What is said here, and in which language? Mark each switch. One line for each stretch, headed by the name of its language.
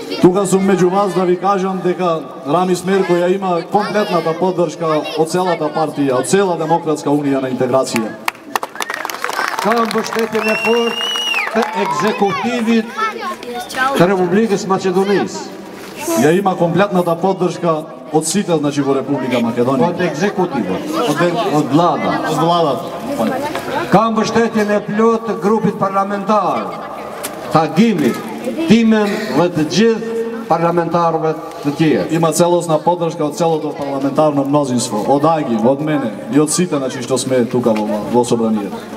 Macedonian: Тука сум меѓу вас да ви кажам дека Рамис Мерко ја има комплетната поддршка од целата партија, од цела Демократска унија на интеграција.
Albanian: Ka mbështetjen e fortë të ekzekutivit të Republikës Maqedonisë.
Macedonian: Ја има комплетната поддршка од сите, значи во Република Македонија.
Albanian: Od ekzekutivit, od vllada.
Macedonian: Од владата.
Albanian: Ka mbështetjen e plot të grupit parlamentar, të Agimit, Timen dhe të gjithë parlamentarëve të tjerë.
Macedonian: Има целосна поддршка од целото парламентарно мнозинство, од Аги, од мене и од сите, значи што сме тука во собранието.